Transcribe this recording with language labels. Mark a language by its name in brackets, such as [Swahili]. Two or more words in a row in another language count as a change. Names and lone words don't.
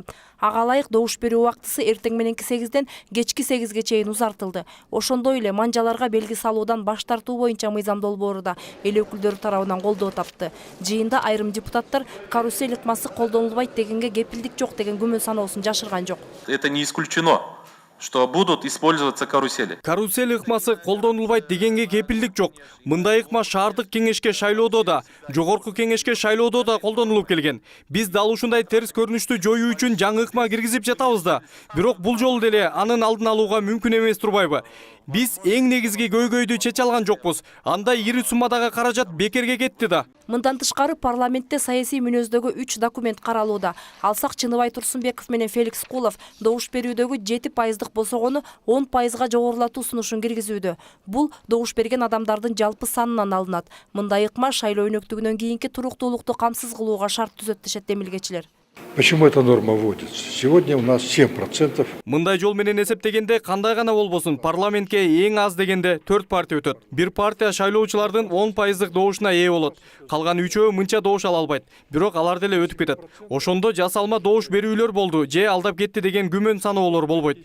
[Kyrgyz] Ага ылайык добуш берүү убактысы эртең мененки 8ден кечки 8ге чейин узартылды. Ошондой эле манжаларга белги салуудан баш тартуу боюнча мыйзам-долбоору да эл өкүлдөрү тарабынан колдоо тапты. Жыйында айрым депутаттар карусель ыкмасы колдонулбайт дегенге кепилдик жок деген күмөн саноосун жашырган. [Russian] Это не исключено, что будут использоваться карусели. [Kyrgyz] Карусель ыкмасы колдонулбайт дегенге кепилдик жок. Мындай ыкма шаардык кеңешке Шайлоодо да, Жогорку Кеңешке Шайлоодо да колдонулуп келген. Биз дал ушундай терс көрүнүштү жоюу үчүн жаңы ыкма киргизип жатабыз да. Бирок бул жолу деле анын алдын алууга мүмкүн эмес турбайбы? Биз эң негизги көйгөйдү чече алган жокпуз. Анда ири суммадагы каражат бекерге кетти да. Мындан тышкары парламентте саясий мүнөздөгү 3 документ каралууда. Алсак Чыныбай Турсунбеков менен Феликс Кулов добуш берүүдөгү 7% босогону 10%га жогорулатуу сунушун киргизүүдө. Бул добуш берген адамдардын жалпы санынан алынат. Мындай ыкма шайлоо өнөктүгүнөн кийинки туруктуулукту камсыз кылууга шарт түзөт дешет демилгечилер. [Russian] Почему эта норма вводится? Сегодня у нас 7%. [Kyrgyz] Мындай жол менен эсептегенде кандай гана болбосун парламентке эң аз дегенде 4 партия өтөт. Бир партия шайлоочулардын 10% добушуна ээ болот. Калган 3-өө мынча добуш ала албайт. Бирок алар деле өтүп кетет. Ошондо жасалма добуш берүүлөр болду, же алдап кетти деген күмөн саноолор болбойт.